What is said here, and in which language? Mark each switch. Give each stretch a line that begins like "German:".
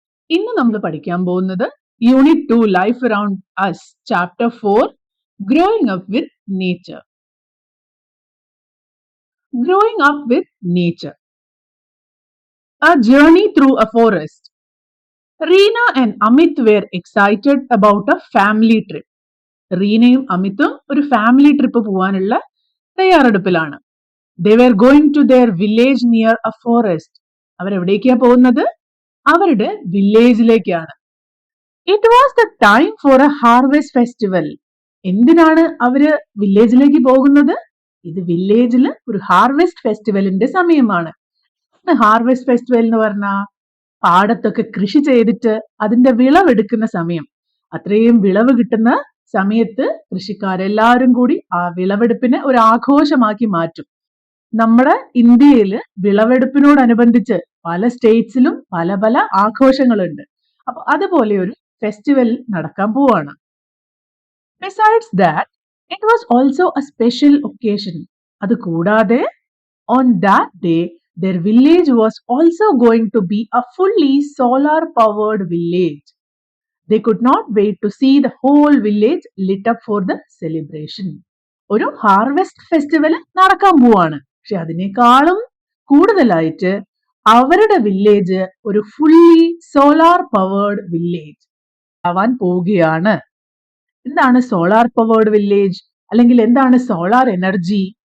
Malayalam: ഇന്ന് നമ്മൾ പഠിക്കാൻ പോകുന്നത് unit 2 life around us chapter 4 growing up with nature.
English: Growing up with nature, a journey through a forest. Reena and Amit were excited about a family trip.
Malayalam: റീനയും അമിത്തും ഒരു family trip പോവാനുള്ള തയ്യാറെടുപ്പിലാണ്.
English: They were going to their village near a forest.
Malayalam: അവരെവിടേക്കാ പോകുന്നത്? അവരുടെ വില്ലേജിലേക്കാണ്.
English: It was the time for a harvest festival.
Malayalam: എന്തിനാണ് അവര് വില്ലേജിലേക്ക് പോകുന്നത്? ഇത് വില്ലേജിൽ ഒരു ഹാർവെസ്റ്റ് ഫെസ്റ്റിവലിന്റെ സമയമാണ്. ഹാർവെസ്റ്റ് ഫെസ്റ്റിവൽ എന്ന് പറഞ്ഞാൽ പാടത്തൊക്കെ കൃഷി ചെയ്തിട്ട് അതിന്റെ വിളവെടുക്കുന്ന സമയം. അത്രയും വിളവ് കിട്ടുന്ന സമയത്ത് കൃഷിക്കാരെല്ലാവരും കൂടി ആ വിളവെടുപ്പിനെ ഒരു ആഘോഷമാക്കി മാറ്റും. നമ്മുടെ ഇന്ത്യയിൽ വിളവെടുപ്പിനോടനുബന്ധിച്ച് പല സ്റ്റേറ്റ്സിലും പല പല ആഘോഷങ്ങളുണ്ട്. അപ്പൊ അതുപോലെ ഒരു ഫെസ്റ്റിവൽ നടക്കാൻ പോവാണ്.
English: Besides that, it was also a special occasion.
Malayalam: അത് കൂടാതെ
English: on that day, their village was also going to be a fully solar powered village. They could not wait to see the whole village lit up for the celebration.
Malayalam: ഒരു harvest festival നടക്കാൻ പോവാണ്. പക്ഷെ അതിനേക്കാളും കൂടുതലായിട്ട് അവരുടെ village ഒരു fully solar powered village ആവാൻ പോവുകയാണ്. എന്താണ് സോളാർ പവേർഡ് വില്ലേജ്, അല്ലെങ്കിൽ എന്താണ് സോളാർ എനർജി?